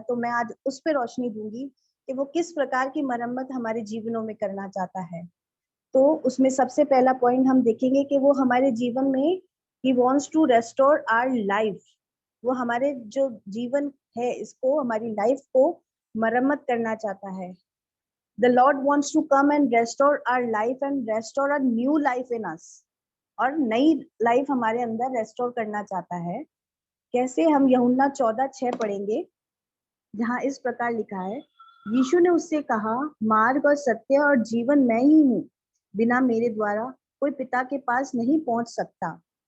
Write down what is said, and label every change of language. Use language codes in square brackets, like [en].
[hi] तो मैं आज उस पर रोशनी दूंगी कि वो किस प्रकार की मरम्मत हमारे जीवनों में करना चाहता है। तो उसमें सबसे पहला पॉइंट हम देखेंगे कि वो हमारे जीवन में he wants to restore our life। वो हमारे जो जीवन है इसको, हमारी लाइफ को मरम्मत करना चाहता है। [en] The Lord wants to come and restore our life and restore a new life in us। [hi] और नई लाइफ हमारे अंदर रेस्टोर करना चाहता है। कैसे? हम यूहन्ना 14:6 पढ़ेंगे, जहाँ इस प्रकार लिखा है, यीशु ने उससे कहा, मार्ग और सत्य और जीवन मैं ही हूँ, बिना मेरे द्वारा कोई पिता के पास नहीं पहुंच सकता।